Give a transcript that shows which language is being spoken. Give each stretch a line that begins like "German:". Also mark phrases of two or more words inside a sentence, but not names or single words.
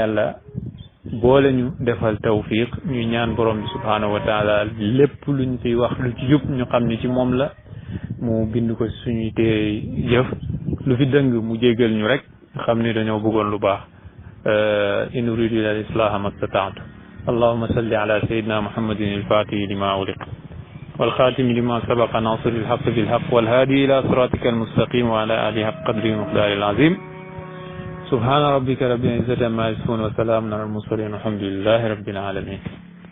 Wolof: yàlla boole ñu defal tawfiq ñu ñaan borom bi
Arabic: سبحانه وتعالى
Wolof: lépp luñ fiy wax lu ci jub ñu xam ni ci moom la mu bind ko suñuy téere jëf lu fi dëng mu jéggal ñu rek xam ni dañoo bëggoon lu baax
Arabic: إن أريد إلا الإصلاح ما استطعت اللهم صل على سيدنا محمد الفاتح لما أغلق والخاتم لما سبق ناصر الحق بالحق والهادي إلى صراطك المستقيم وعلى آله حق قدره ومقداره العظيم سبحان ربك رب العزة عما يصفون وسلام على المرسلين والحمد لله رب العالمين